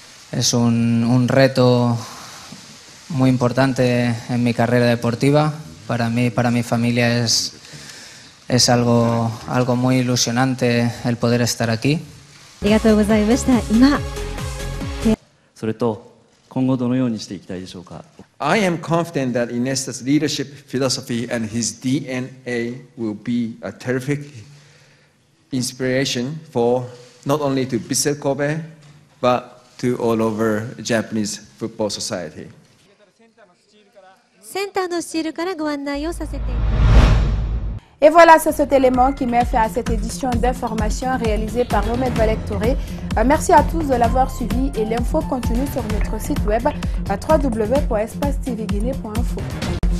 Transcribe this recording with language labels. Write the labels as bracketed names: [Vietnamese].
[Spanish] Es un reto muy importante en mi carrera deportiva. Para mí, para mi familia es algo muy ilusionante el poder estar aquí. [English] I am confident that Iniesta's leadership philosophy and his DNA will be a terrific inspiration for not only to Vissel Kobe, but to all over Japanese football society. [French] Et voilà, c'est cet élément qui met fin à cette édition d'information réalisée par Romed Valek Touré. Merci à tous de l'avoir suivi et l'info continue sur notre site web à www.espacetvguinée.info.